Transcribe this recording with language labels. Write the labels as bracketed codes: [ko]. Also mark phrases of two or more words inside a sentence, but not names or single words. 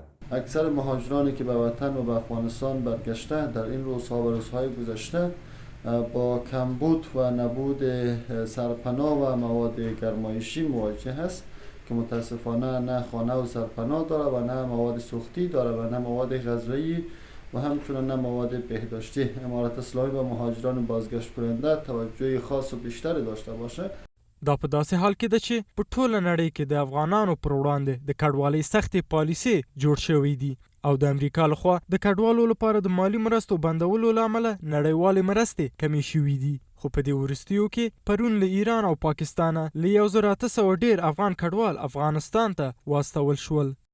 [fa] اکثر مهاجرانی که به وطن و به افغانستان برگشته در این روزها و روزهای گذشته با کمبود و نبود سرپناه و مواد گرمایشی مواجه است که متاسفانه نه خانه و سرپناه داره و نه مواد سوختی داره و نه مواد غذایی و همچنین نه مواد بهداشتی. امارت اسلامی به مهاجران بازگشت کننده توجه خاص و بیشتری داشته باشه. [ps] دا په داسې حال کې ده چې په ټوله نړۍ کې د افغانانو پر وړاندې د کډوالۍ سختې پالیسۍ جوړ شوی دي او د امریکا لخوا د کډوالو لپاره د مالی مرستو بندولو له امله نړیوالې مرستې کمې شوي دي. خو په دې وروستیو کې پرون له ایران او پاکستانه له 1800 ډېر افغان کډوال افغانستان ته واستول شول.